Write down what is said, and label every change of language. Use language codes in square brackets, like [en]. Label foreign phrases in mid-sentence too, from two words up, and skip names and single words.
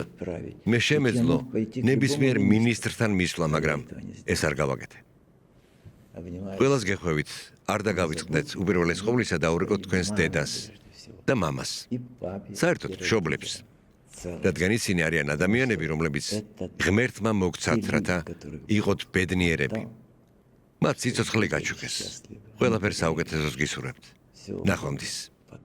[ru] перевод отправить. [ka] მე [ru] Ведь я [ka] შემეძლო [ru] мог пойти к [ka] ნებისმიერ [ru] любому министру. [ka] მინისტრთან მისვლა, მაგრამ ეს არ გავაკეთე. [ru] Обнимаю [ka] ყველას გეხვევით, არ დაგავიწყდეთ უპირველეს ყოვლისა და ურეკოთ თქვენს დედას და მამას. [ru] и папе, [ka] საერთოდ [ru] и [ka] მშობლებს, [ru] целом. [ka] რადგან ისინი არიან ადამიანები, რომლებიც ღმერთმა მოგცათ, რათა იყოთ ბედნიერები. მათ სიცოცხლე გაჩუქეს. ყველაფერს საუკეთესოს გისურვებთ. [ru] Всего [ka] ნახვამდის.